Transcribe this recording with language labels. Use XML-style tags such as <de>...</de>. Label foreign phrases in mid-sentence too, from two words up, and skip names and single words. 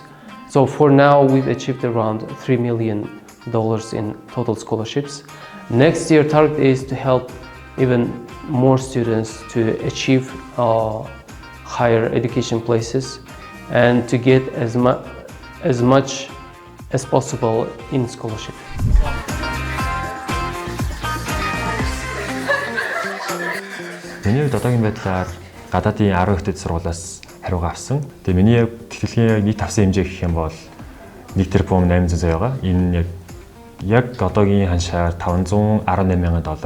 <en>So for now we've achieved around $3 million in total scholarships. Next year target is to help even more students to achieve higher education places and to get as much as possible in scholarship.</en> <mn>Миний хувьд одоогийн байдлаар гадаадын 10 ихтэй сургуулиас хариугаа авсан. Тэгээ миний тэтгэлгийн нийт авсан хэмжээ гэх юм бол 1 тэрбум 800 сая байгаа. Энэ яг одоогийн ханшаар $518,000.</mn>